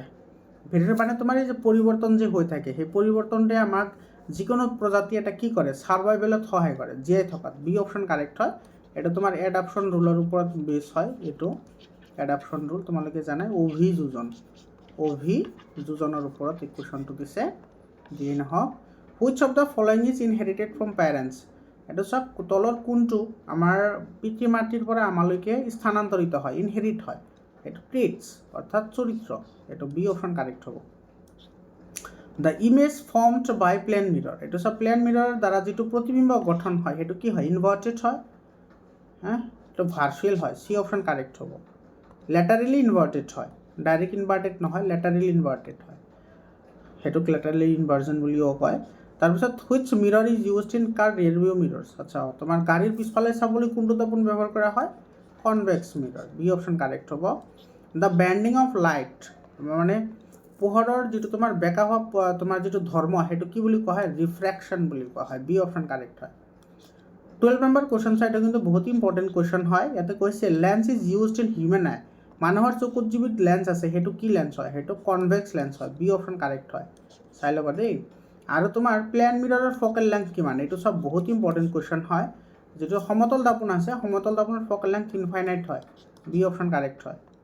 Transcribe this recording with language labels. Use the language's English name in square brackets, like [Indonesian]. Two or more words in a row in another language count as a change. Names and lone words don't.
[Assamese] ভেৰিয়েশ্যন মানে তোমাৰ এই যে পৰিৱৰ্তন যে হৈ থাকে, সেই পৰিৱৰ্তনটোৱে আমাক যিকোনো প্ৰজাতি এটা কি কৰে? ছাৰ্ভাইভেলত সহায় কৰে, জীয়াই থকাত। [English] B option correct [Assamese] হয়। এইটো তোমাৰ [English] adaptation rule [Assamese] ওপৰত বেছ হয়। এইটো [English] adaptation rule [Assamese] তোমালোকে জানাই। অভিযোজনৰ ওপৰত এই কুৱেশ্যনটো দিছে। যিয়ে নহওক, [English] which of the following is inherited from parents. [Assamese] এইটো চব তলৰ কোনটো আমাৰ পিতৃ মাতৃৰ পৰা আমালৈকে স্থানান্তৰিত হয়, ইনহেৰিট হয়? এইটো ট্ৰেটছ, অৰ্থাৎ চৰিত্ৰ। এইটো [English] B option correct [Assamese] হ'ব। [English] the image formed by plane mirror. [Assamese] এইটো চব [English] plane mirror [Assamese] দ্বাৰা যিটো প্ৰতিবিম্ব গঠন হয়, সেইটো কি হয়? ইনভাৰ্টেড হয়। এইটো ভাৰ্চুৱেল হয়। [English] C option correct [Assamese] হ'ব। [English] laterally inverted [Assamese] হয়, [English] direct inverted [Assamese] নহয়, [English] laterally inverted [Assamese] হয়। সেইটোক [English] lateral inversion [Assamese] বুলিও কয়। তাৰপিছত [English] which mirror is used in car rearview mirrors. [Assamese] আচ্ছা, তোমাৰ গাড়ীৰ পিছফালে চাবলৈ কোনটো দৰ্পণ ব্যৱহাৰ কৰা হয়? [English] convex mirror. B option correct [Assamese] হ'ব। [English] the bending of light, [Assamese] মানে পোহৰৰ যিটো তোমাৰ বেকা হোৱা তোমাৰ যিটো ধৰ্ম, সেইটো কি বুলি কোৱা হয়? ৰিফ্ৰেকশ্যন বুলি কোৱা হয়। [English] B option correct [Assamese] হয়। 12 নম্বৰ কুৱেশ্যন চাইটো কিন্তু বহুত [English] important question [Assamese] হয়। ইয়াতে কৈছে [English] lens is used in human eye. [Assamese] মানুহৰ চকুত যিবিধ লেন্স আছে, সেইটো কি লেন্স হয়? সেইটো [English] convex lens [Assamese] হয়। [English] B option correct [Assamese] হয়। চাই ল'বা দেই। আৰু তোমাৰ [English] plane mirror focal length [Assamese] কিমান? এইটো চব বহুত [English] important question [Assamese] হয়। যিটো সমতল দৰ্পণ আছে, সমতল দৰ্পণৰ [English] focal length infinite [Assamese] হয়। [English] B option correct [Assamese] হয়।